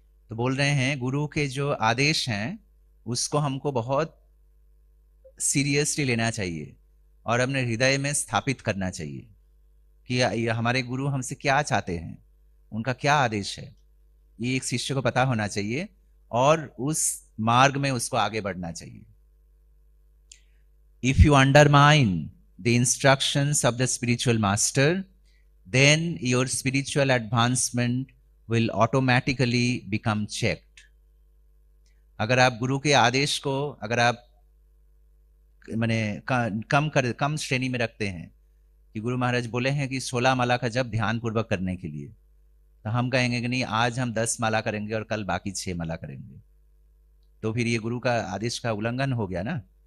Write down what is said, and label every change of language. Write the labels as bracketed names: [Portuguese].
[Hindi] तो बोल रहे हैं गुरु के जो आदेश हैं उसको हमको बहुत सीरियसली लेना चाहिए और अपने हृदय में स्थापित करना चाहिए कि हमारे गुरु हमसे क्या चाहते हैं, उनका क्या आदेश है। ये एक शिष्य को पता होना चाहिए और उस मार्ग में उसको आगे बढ़ना चाहिए। [English] If you undermine the instructions of the spiritual master, then your spiritual advancement will automatically become checked. [Hindi] अगर आप गुरु के आदेश को अगर आप माने कम श्रेणी में रखते हैं कि गुरु महाराज बोले हैं कि 16 माला का जप ध्यान पूर्वक करने के लिए, तो हम कहेंगे कि नहीं आज हम 10 माला करेंगे और कल बाकी 6 माला करेंगे, तो फिर ये गुरु का आदेश का उल्लंघन हो गया ना।